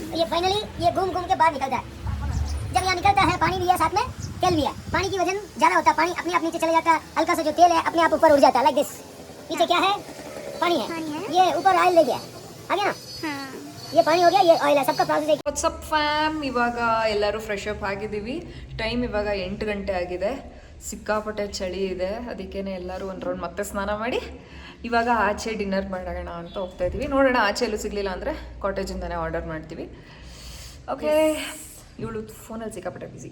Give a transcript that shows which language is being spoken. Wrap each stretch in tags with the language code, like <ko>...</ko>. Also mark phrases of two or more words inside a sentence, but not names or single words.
<hi>ये फाइनली ये घूम घूम के बाहर निकलता है. जब यहाँ निकलता है पानी भी है, साथ में तेल भी है. पानी की वजन ज़्यादा होता है, पानी अपने आप नीचे चले जाता है, हल्का सा जो तेल है अपने आप ऊपर उड़ जाता है.</hi> <en>like this.</en> <hi>नीचे क्या है, पानी है, ये ऊपर ऑयल ले गया, आ गया ना, ये पानी हो गया, ये ऑयल है. सबका प्रोसेस है.</hi> <en>What's up fam,</en> <kn>ಇವಾಗ ಎಲ್ಲರೂ</kn> <en>fresh up</en> <kn>ಆಗಿದ್ದೀವಿ. ಟೈಮ್ ಇವಾಗ 8 ಗಂಟೆ ಆಗಿದೆ. ಸಿಕ್ಕಾಪಟ್ಟೆ ಚಳಿ ಇದೆ, ಅದಕ್ಕೇ ಎಲ್ಲರೂ ಒಂದು ರೌಂಡ್ ಮತ್ತೆ ಸ್ನಾನ ಮಾಡಿ ಇವಾಗ ಆಚೆ ಡಿನ್ನರ್ ಮಾಡೋಣ ಅಂತ ಹೋಗ್ತಾ ಇದ್ದೀವಿ. ನೋಡೋಣ, ಆಚೆ ಎಲ್ಲೂ ಸಿಗಲಿಲ್ಲ ಅಂದರೆ ಕಾಟೇಜಿಂದನೇ ಆರ್ಡರ್ ಮಾಡ್ತೀವಿ. ಓಕೆ, ಇವಳು ಫೋನಲ್ಲಿ ಸಿಕ್ಕಾಪಟ್ಟೆ ಬಿಸಿ.</kn>